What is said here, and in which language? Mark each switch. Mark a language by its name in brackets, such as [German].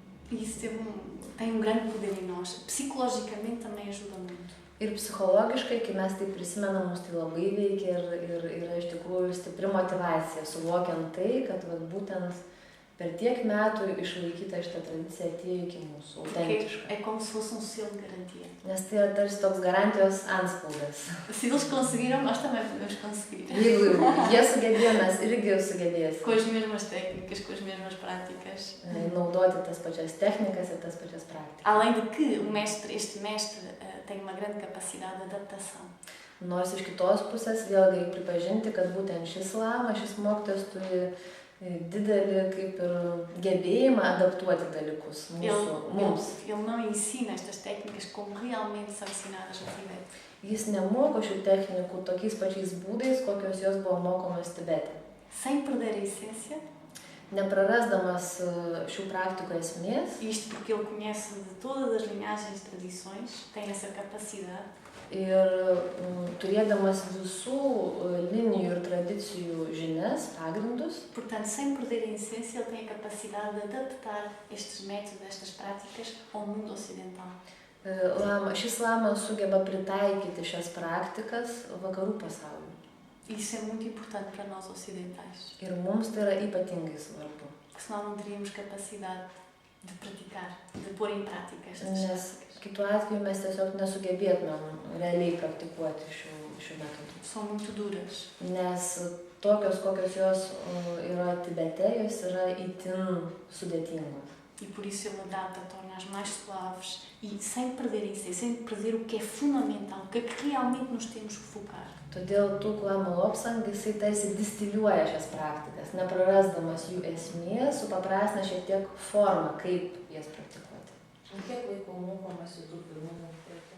[Portuguese] E isso tem grande poder em nós. Psicologicamente também ajuda muito. [Lithuanian] Ir psichologiškai, kai mes tai prisimenam, mus tai labai veikia ir yra iš tikrųjų stipri motyvacija, suvokiant tai, kad būtent per tiek metų išlaikyta šitą tradiciją atėjo iki mūsų, autentiška. [Portuguese] É como se fosse selo de garantia. [Lithuanian] Nes tai yra tarsi toks garantijos antspaudas. [Portuguese] Se eles conseguiram, nós também podemos conseguir. [Lithuanian] Jeigu jie sugebėjo, mes irgi sugebėsime. [Portuguese] Com as mesmas técnicas, com as mesmas práticas. [Lithuanian] Naudoti tas pačias technikas ir tas pačias praktikas. [Portuguese] Além de que este mestre tem uma grande capacidade de adaptação. [Lithuanian] Nors iš kitos pusės vėlgi reikia pripažinti, kad būtent šis lama, šis mokytojas turi didelį kaip ir gebėjimą adaptuoti dalykus mums. [Portuguese] Ele não ensina estas técnicas como realmente são ensinadas no Tibete. [Lithuanian] Jis nemoko šių technikų tokiais pačiais būdais, kokios jos buvo mokomos Tibete. [Portuguese] Sem perder a essência. [Lithuanian] Neprarasdamas šių praktikų esmės. [Portuguese] Isto porque ele conhece de todas as linhagens e tradições, tem essa capacidade. [Lithuanian] Ir turėdamas visų linijų ir tradicijų žinias, pagrindus. [Portuguese] Portanto, sem perder a essência, ele tem a capacidade de adaptar estes métodos, estas práticas ao mundo ocidental. [Lithuanian] Šis lama sugeba pritaikyti šias praktikas vakarų pasauliui. [Portuguese] Isso é muito importante para nós ocidentais. [Lithuanian] Ir mums tai yra ypatingai svarbu. [Portuguese] Porque senão não teríamos capacidade de praticar, de pôr em prática estas [Lithuanian] Nes [Portuguese] práticas. [Lithuanian] kitu atveju mes tiesiog nesugebėtumėm realiai praktikuoti šių metodų. [Portuguese] São muito duras. [Lithuanian] Nes tokios, kokios jos yra Tibete, jos yra itin sudėtingos. [Portuguese] e por isso ele adapta, torna-as mais suaves e sem perder isso, sem perder o que é fundamental, o que é que realmente nos temos que focar. [Lithuanian] Todėl Tuklam Lobsang jisai tarsi distiliuoja šias praktikas, neprarasdamas jų esmės, supaprastina šiek tiek formą, kaip jas praktikuoti. Kiek laiko mokomasi tų pirmų